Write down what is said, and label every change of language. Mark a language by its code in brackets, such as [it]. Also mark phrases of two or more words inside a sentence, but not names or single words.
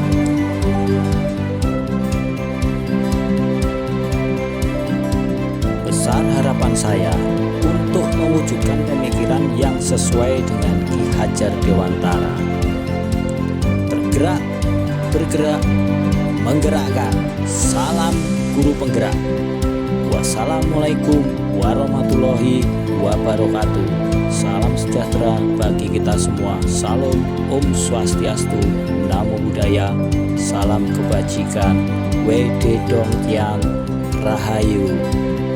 [id] Besar harapan saya untuk mewujudkan pemikiran yang sesuai dengan Ki Hajar Dewantara. Tergerak, bergerak, menggerakkan. Salam guru penggerak. [ar] والسلام عليكم ورحمة الله وبركاته. [id] Salam sejahtera bagi kita semua. Salam [sa] ॐ स्वस्त्यस्तु, [pi] Namo Buddhaya, [id] salam kebajikan, [zh] 唯德动天, [id] Rahayu.